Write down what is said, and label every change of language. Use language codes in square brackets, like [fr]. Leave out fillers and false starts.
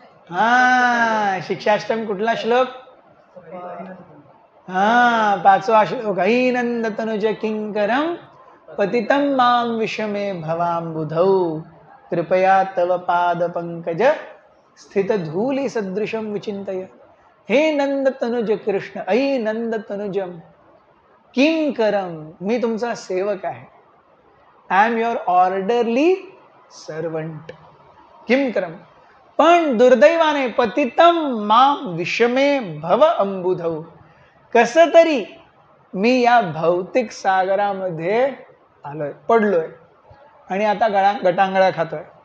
[mr] हा शिक्षाष्टम कुठला श्लोक? हा 5वा श्लोक. [sa] ऐनंद तनुज किंकरम पतितम माम विषमे भवांबुधौ कृपया तव पाद पंकज स्थित धूली सदृशम विचिंतय. हे नंद तनुज कृष्ण, ऐ नंद तनुजम किंकरम, [mr] मी तुमचा सेवक आहे. [en] I am your orderly servant. किंकरम. [mr] पण दुर्दैवाने [sa] पतितम माम विषमे भव अंबुधौ, [mr] कस तरी मी या भौतिक सागरामध्ये आलोय, पडलोय आणि आता गटांगळा खातोय.